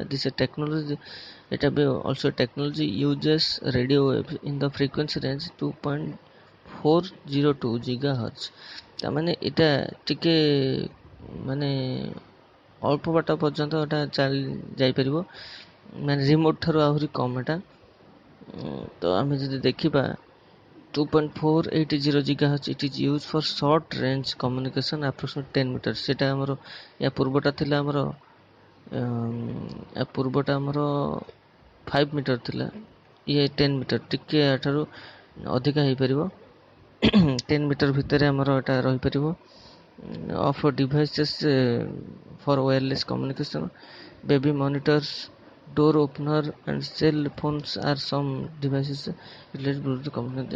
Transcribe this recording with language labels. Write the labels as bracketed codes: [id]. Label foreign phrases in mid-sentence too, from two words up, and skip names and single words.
[en] this a technology [or] ଏଇଟା ବି [en] also technology uses radio wave in the frequency range 2.402 GHz। [or] ତାମାନେ ଏଇଟା ଟିକେ ମାନେ ଅଳ୍ପ ବାଟ ପର୍ଯ୍ୟନ୍ତ ଏଇଟା ଯାଇପାରିବ ମାନେ ରିମୋଟ୍ ଠାରୁ ଆହୁରି କମ୍ ଏଇଟା। ତ ଆମେ ଯଦି ଦେଖିବା [en] 2.480 GHz it is used for short range communication approximately 10 meters। [or] ସେଇଟା ଆମର ୟା ପୂର୍ବଟା ଥିଲା ଆମର 5 ମିଟର ଥିଲା ଇଏ 10 ମିଟର ଟିକେ ଏଠାରୁ ଅଧିକା ହେଇପାରିବ 10 ମିଟର ଭିତରେ ଆମର ଏଟା ରହିପାରିବ। [en] of devices for wireless communication baby monitors door opener and cell phones are some devices related Bluetooth communication.